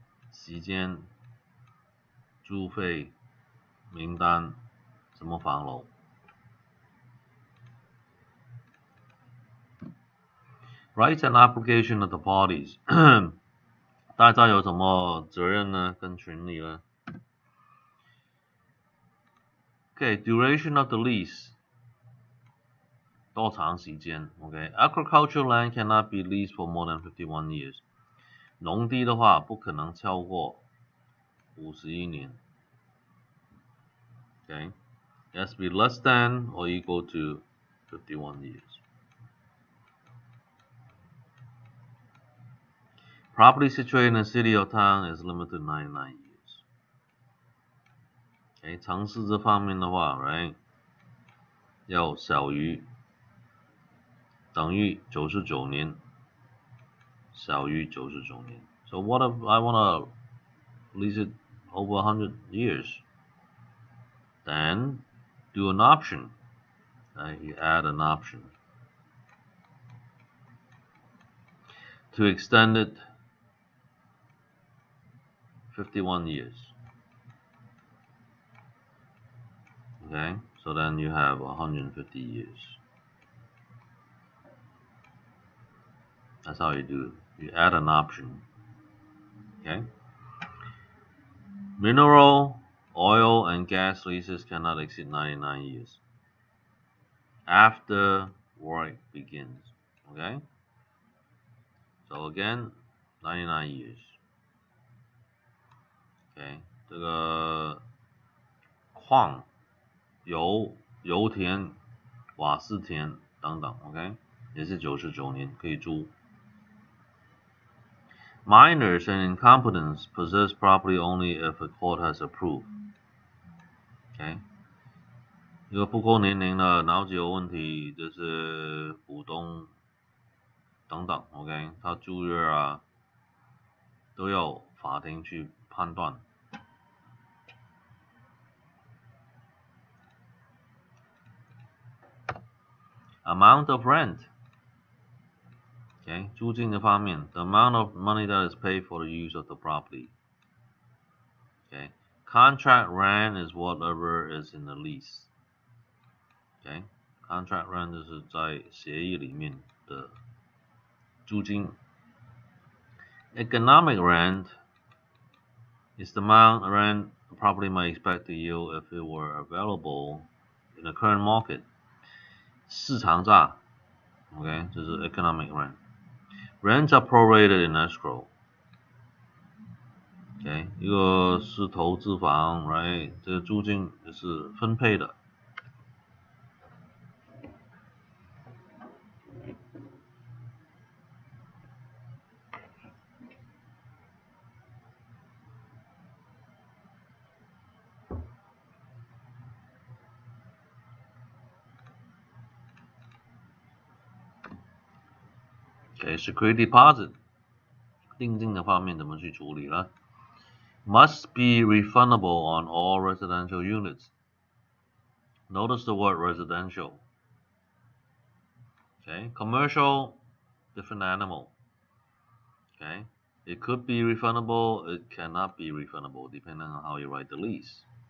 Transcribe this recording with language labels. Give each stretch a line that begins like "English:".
Chinese: 时间、租费、名单、什么房楼。
English: Rights and application of the parties.
Chinese: 大家有什么责任呢？跟权利呢？
English: Okay, duration of the lease.
Chinese: 多长时间
English: ？Okay, agricultural land cannot be leased for more than 51 years.
Chinese: 农地的话不可能超过51年。
English: Okay, it has to be less than or equal to 51 years. Property situated in a city or town is limited to 99 years.
Chinese: Okay, 城市这方面的话 ，right， 要小于等于99年，小于99年。
English: So what if I want to lease it over 100 years? Then do an option. You add an option to extend it 51 years. Okay, so then you have 150 years. That's how you do it. You add an option. Okay. Mineral, oil, and gas leases cannot exceed 99 years after work begins. Okay. So again, 99 years. Okay.
Chinese: 这个矿、油田、瓦斯田等等 ，OK， 也是99年可以租。
English: Minors and incompetents possess property only if a court has approved.
Chinese: OK， 一个不够年龄的脑子有问题，就是股东等等 ，OK， 他租约啊都要法庭去判断。
English: Amount of rent。OK，
Chinese: 租金的方面
English: ，the amount of money that is paid for the use of the property。OK， contract rent is whatever is in the lease。
Chinese: OK， contract rent 就是在协议里面的租金。
English: Economic rent is the amount rent a property might expect to yield if it were available in the current market。
Chinese: 市场价 ，OK， 这是 economic rent。
English: Rents are prorated in escrow。
Chinese: OK， 一个是投资房 ，right， 这个租金也是分配的。 OK， security deposit 定金的方面怎么去处理呢？
English: Must be refundable on all residential units. Notice the word residential. Okay, commercial, different animal. Okay, it could be refundable, it cannot be refundable, depending on how you write the lease.